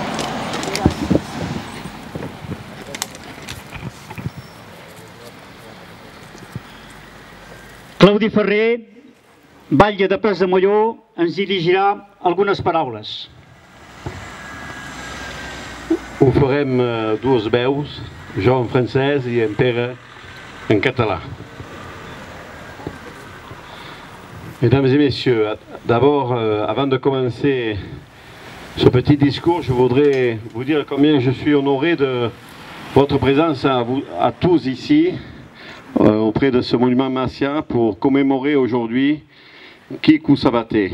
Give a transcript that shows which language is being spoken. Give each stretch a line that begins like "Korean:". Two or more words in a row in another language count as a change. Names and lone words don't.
Catalan: Claudi Ferrer, batlle de Prats de Molló, ens dirigirà algunes paraules. Ho farem dues veus, jo en francès i en Pere en català.
French: Mesdames et messieurs, d'abord, avant de commencer ce petit discours, je voudrais vous dire combien je suis honoré de votre présence à tous ici, auprès de ce monument Macià, pour commémorer aujourd'hui Kikou Sabaté.